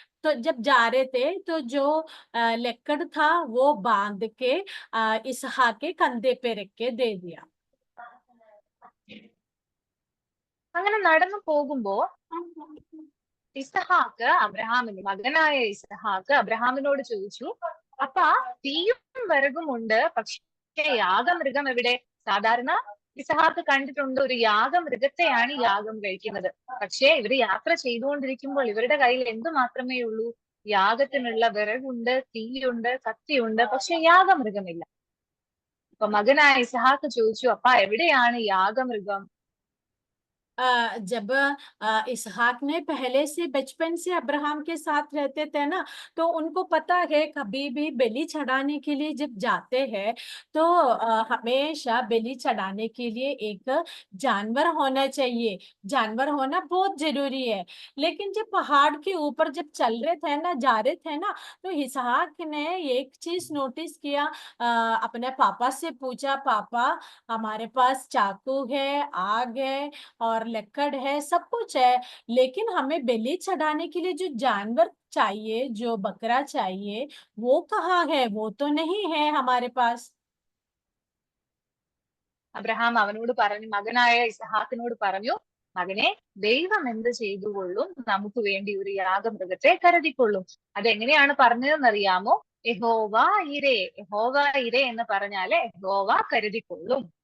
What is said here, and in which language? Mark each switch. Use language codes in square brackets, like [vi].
[hi] तो जब जा रहे थे तो जो लकड़ था वो बांध के इसहाक के कंधे पे रख के दे दिया। [ml] അങ്ങനെ നടന്നു പോകുമ്പോ ഇസഹാക്ക് മകനായ ഇസഹാക്ക് അബ്രഹാമിനോട് ചോദിച്ചു, അപ്പ തീയും വിറകും ഉണ്ട്, പക്ഷെ യാഗമൃഗം എവിടെ? സാധാരണ ഇസഹാക്ക് കണ്ടിട്ടുണ്ട് ഒരു യാഗമൃഗത്തെയാണ് യാഗം കഴിക്കുന്നത്. പക്ഷേ ഇവര് യാത്ര ചെയ്തുകൊണ്ടിരിക്കുമ്പോൾ ഇവരുടെ കയ്യിൽ എന്ത് മാത്രമേ ഉള്ളൂ? യാഗത്തിനുള്ള വിറകുണ്ട്, തീയുണ്ട്, കത്തിയുണ്ട്, പക്ഷെ യാഗമൃഗമില്ല. അപ്പൊ മകനായ ഇസഹാക്ക് ചോദിച്ചു, അപ്പ എവിടെയാണ് യാഗമൃഗം? [hi] जब इसहाक ने पहले से बचपन से अब्राहम के साथ रहते थे ना, तो उनको पता है कभी भी बलि चढ़ाने के लिए जब जाते हैं तो हमेशा बलि चढ़ाने के लिए एक जानवर होना चाहिए। जानवर होना बहुत जरूरी है। लेकिन जब पहाड़ के ऊपर जब चल रहे थे ना, जा रहे थे ना, तो इसहाक ने एक चीज नोटिस किया, अपने पापा से पूछा, पापा हमारे पास चाकू है, आग है और लकड़ है, सब कुछ है, लेकिन हमें बलि चढ़ाने के लिए जो जानवर चाहिए, जो बकरा चाहिए, वो कहाँ है? वो तो नहीं है हमारे पास। [ml] അബ്രഹാം അവനോട് പറഞ്ഞു, മകനായ ഇസഹാക്കിനോട് പറഞ്ഞു, മകനെ, ദൈവം എന്ത് ചെയ്തുകൊള്ളും? നമുക്ക് വേണ്ടി ഒരു യാഗമൃഗത്തെ കരുതിക്കൊള്ളും. അതെങ്ങനെയാണ് പറഞ്ഞതെന്നറിയാമോ? യഹോവ ഇരേ. യഹോവ ഇരേ എന്ന് പറഞ്ഞാല് യഹോവ കരുതിക്കൊള്ളും.